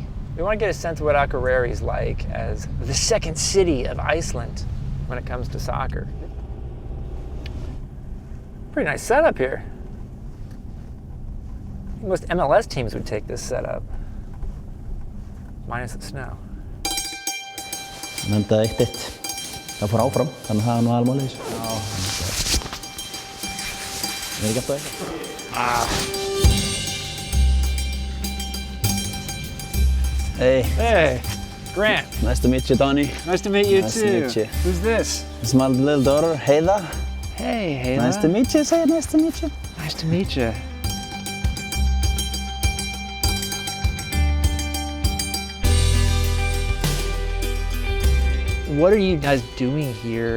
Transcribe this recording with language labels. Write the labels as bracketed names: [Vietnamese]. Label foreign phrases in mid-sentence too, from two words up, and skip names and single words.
[English] We want to get a sense of what Akureyri is like as the second city of Iceland when it comes to soccer. Pretty nice setup here. Most MLS teams would take this setup, minus the snow. [Icelandic] Það endaði 1-1. Það fór áfram, þannig að það var nú almálið. Ekki alltaf eitthvað. [English] Hey. Hey, Grant. Nice to meet you, Donny. Nice to meet you Nice too. to meet you. Who's this? This is my little daughter, Heida. Hey, Hayla. Nice to meet you. Say nice to meet you. Nice to meet you. What are you guys doing here?